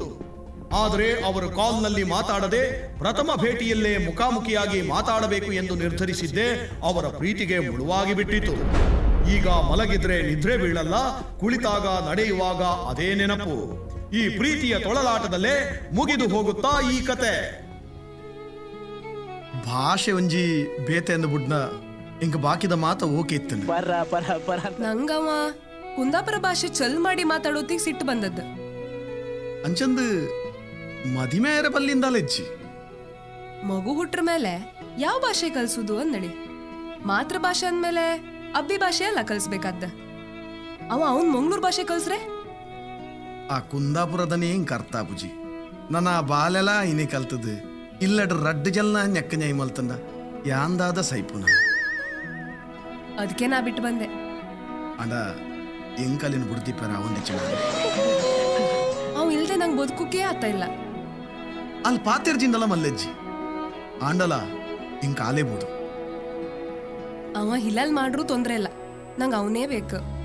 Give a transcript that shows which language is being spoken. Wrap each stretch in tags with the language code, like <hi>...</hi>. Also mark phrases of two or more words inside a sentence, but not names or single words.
<kn>ಆದರೆ ಅವರು ಕಾಲ್ನಲ್ಲಿ ಮಾತಾಡದೆ ಪ್ರಥಮ ಭೇಟಿಯಲ್ಲೇ ಮುಖಾಮುಖಿಯಾಗಿ ಮಾತಾಡಬೇಕು ಎಂದು ನಿರ್ಧರಿಸಿದ್ದೇ ಅವರ ಪ್ರೀತಿಗೆ ಮುಳುವಾಗಿ ಬಿಟ್ಟಿತು. ಈಗ ಮಲಗಿದ್ರೆ ನಿದ್ರೆ ಬೀಳಲ್ಲ, ಕುಳಿತಾಗ ನಡೆಯುವಾಗ ಅದೇ ನೆನಪು. ಈ ಪ್ರೀತಿಯ ತೊಳಲಾಟದಲ್ಲೇ ಮುಗಿದು ಹೋಗುತ್ತಾ ಈ ಕತೆ.</kn> <tcy>ಭಾಷೆ ಒಂಜಿ ಬೇತೆ ಎಂದು ಬುಡ್ನ ಇಂಕ ಬಾಕಿದ ಮಾತ ಓಕೆ ಇತ್ತು.</tcy> <kn>ನಂಗವ ಕುಂದಾಪುರ ಭಾಷೆ ಚಲ್ ಮಾಡಿ ಮಾತಾಡೋತಿಗೆ ಸಿಟ್ಟು ಬಂದದ್ದು.</kn> <tcy>ಅಂಚಂದು ಮದಿಮೇರ ಬಲ್ಲಿಂದಲೆಜ್ಜಿ</tcy> <kn>ಮಗು ಹುಟ್ರ ಮೇಲೆ ಯಾವ ಭಾಷೆ ಕಲ್ಸುದು ಅಂದಳಿ. ಮಾತೃ ಭಾಷೆ ಅಂದ್ಮೇಲೆ ಅಬ್ಬಿ ಭಾಷೆ ಅಲ್ಲ ಕಲ್ಸ್ಬೇಕಾದ. ಅವನ್ ಮಂಗ್ಳೂರ್ ಭಾಷೆ ಕಲ್ಸ್ರೆ ಆ ಕುಂದಾಪುರದನೇ ಹಿಂಗ್ ಕರ್ತಾ ಬುಜಿ.</kn> <tcy>ನನ್ನ ಬಾಲೆಲ್ಲ ಇನೇ ಕಲ್ತದ್ದು ಇಲ್ಲಡ್ರ ರಡ್ಡು ಜಲ್ನ ನೆಕ್ಕ ನ್ಯಾಯ ಮಲ್ತಂದ ಯಾಂದಾದ ಸೈಪುನ.</tcy> <kn>ಅದಕ್ಕೆ ನಾ ಬಿಟ್ಟು ಬಂದೆ.</kn> <tcy>ಅಂಡ ಎಂಕಲಿನ ಬುಡ್ದಿಪ್ಪರ ಒಂದಿಚ್ಚ</tcy> <kn>ಅವ್ ಇಲ್ದೆ ನಂಗೆ ಬದುಕುಕೇ ಆಗ್ತಾ ಇಲ್ಲ.</kn> <tcy>ಅಲ್ಲಿ ಪಾತಿರ್ಜಿಂದಲ್ಲ ಮಲ್ಲೆಜ್ಜಿ ಆಂಡಲ ಹಿಂಗೆ ಕಾಲೇಬೋದು.</tcy> <kn>ಅವ ಹಿಲಾಲ್ ಮಾಡ್ರೂ ತೊಂದ್ರೆ ಇಲ್ಲ, ನಂಗೆ ಅವನೇ ಬೇಕು.</kn>